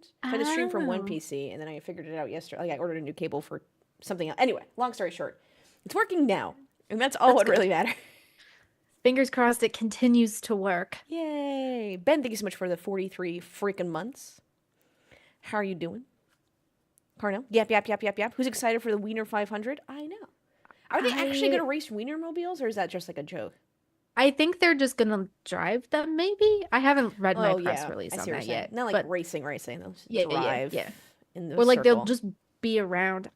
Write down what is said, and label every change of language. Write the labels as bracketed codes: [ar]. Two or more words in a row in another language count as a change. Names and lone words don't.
[en] So I had to stream from one PC, and then I figured it out yesterday. Like I ordered a new cable for something else. Anyway, long story short, it's working now, and that's all what really matters. Fingers crossed it continues to work. Yay! Ben, thank you so much for the 43 freaking months. How are you doing? Carnell? Yap, yap, yap, yap, yap. Who's excited for the Wiener 500? I know. Are they actually going to race Wienermobiles, or is that just like a joke? I think they're just gonna drive them. Maybe I haven't read my press release on that yet. Not like racing. They'll drive. Yeah. In the or like circle. they'll just be around.